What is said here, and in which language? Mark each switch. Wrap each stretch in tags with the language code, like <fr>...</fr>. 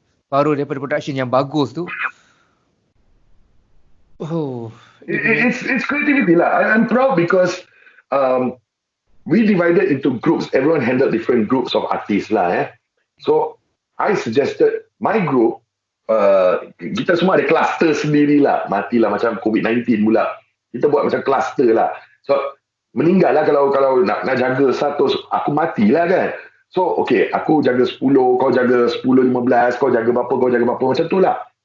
<ms>Baru daripada production yang bagus tu. Oh,</ms> <en>it's creativity lah. I'm proud because we divided into groups. Everyone handled different groups of artists lah. So I suggested my group.</en> <ms>Kita semua ada cluster sendirilah. Matilah macam COVID-19 pula. Kita buat macam cluster lah. So meninggal lah kalau nak jaga 100, aku matilah kan. So okay, aku jaga 10, kau jaga 10, 15, kau jaga berapa, macam tu lah.</ms>